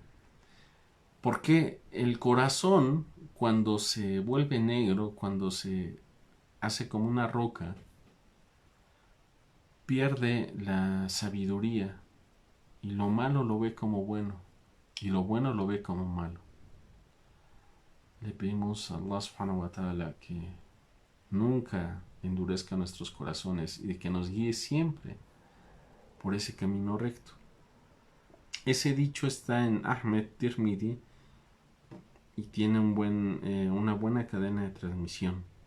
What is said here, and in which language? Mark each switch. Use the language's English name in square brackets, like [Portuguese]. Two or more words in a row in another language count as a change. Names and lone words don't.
[Spanish] Porque el corazón, cuando se vuelve negro, cuando se hace como una roca, pierde la sabiduría, y lo malo lo ve como bueno, y lo bueno lo ve como malo. Le pedimos a Allah [Arabic] سبحانه وتعالى [Spanish] que nunca endurezca nuestros corazones y de que nos guíe siempre por ese camino recto. Ese dicho está en Ahmed Tirmidhi y tiene una buena cadena de transmisión.